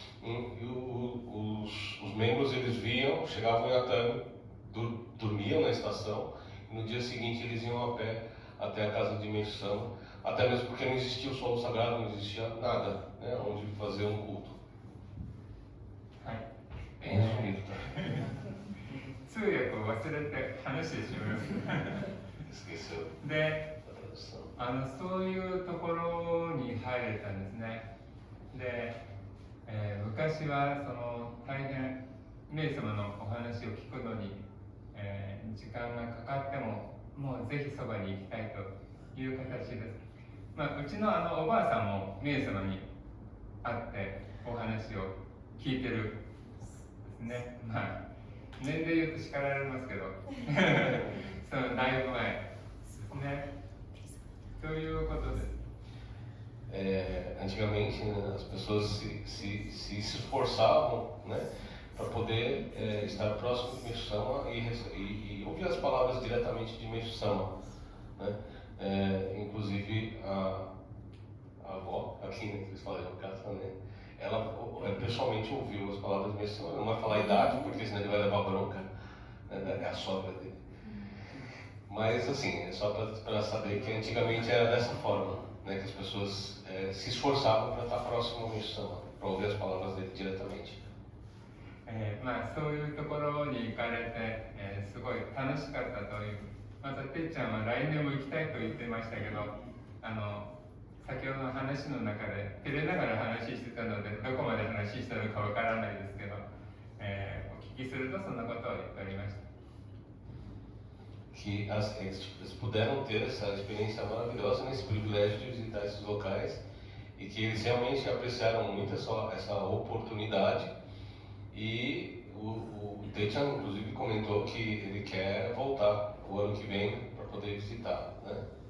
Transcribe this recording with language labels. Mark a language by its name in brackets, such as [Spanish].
[Portuguese] E os membros eles vinham, chegavam em Atami, dormiam na estação, e no dia seguinte eles iam a pé até a casa de Meixo-sama. Até mesmo porque não existia o solo sagrado, não existia nada, né, onde fazer um culto. Bem resumido, tá? [Japanese] 通訳を忘れて話してしまいます。 [Portuguese] Esqueceu [Japanese] で、 [Portuguese] da tradução. [Japanese] そういうところに入れたんですね。で、昔はその大変メイ様のお話を聞くのに、時間がかかってももうぜひそばに行きたいという形です。うちのおばあさんもメイ様に会ってお話を聞いてるですね。年齢言うと叱られますけどそのだいぶ前ですね。ということです。 [Portuguese] Antigamente, né, as pessoas se esforçavam, né, para poder estar próximo de Meixo-sama e ouvir as palavras diretamente de Meixo-sama, né? Inclusive a avó, aqui né, que eles falam no caso, né, ela pessoalmente ouviu as palavras de Meixo-sama. Não vai falar a idade, porque senão ele vai levar bronca, né, é a sogra dele. Mas assim, é só para saber que antigamente era dessa forma, né, que as pessoas se esforçavam para estar próximo ao Meixo-sama, para ouvir as palavras dele diretamente. [Japanese] そういうところに行かれて、すごい楽しかったという。またてっちゃんは来年も行きたいと言ってましたけど、先ほどの話の中で照れながら話してたのでどこまで話したのかわからないですけど、お聞きするとそんなことを言っておりました。 [Portuguese] Que eles puderam ter essa experiência maravilhosa nesse privilégio de visitar esses locais e que eles realmente apreciaram muito essa oportunidade. E o Techan, inclusive, comentou que ele quer voltar o ano que vem para poder visitar, né?